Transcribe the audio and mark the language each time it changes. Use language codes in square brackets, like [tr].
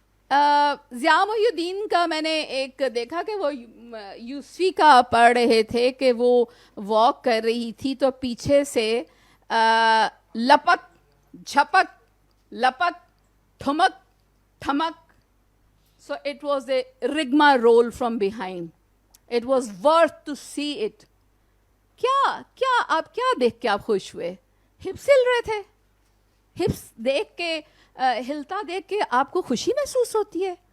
[ur] ضیاء محی الدین کا میں نے ایک دیکھا کہ وہ یوسفی کا پڑھ رہے تھے کہ وہ واک کر رہی تھی تو پیچھے سے لپک جھپک لپک ٹھمک ٹھمک. [en] So it was a rigmarole from behind. It was worth to see it. [ur] کیا آپ کیا دیکھ کے آپ خوش ہوئے؟ ہپس ہل رہے تھے. ہپس دیکھ کے ہلتا دیکھ کے آپ کو خوشی محسوس ہوتی ہے.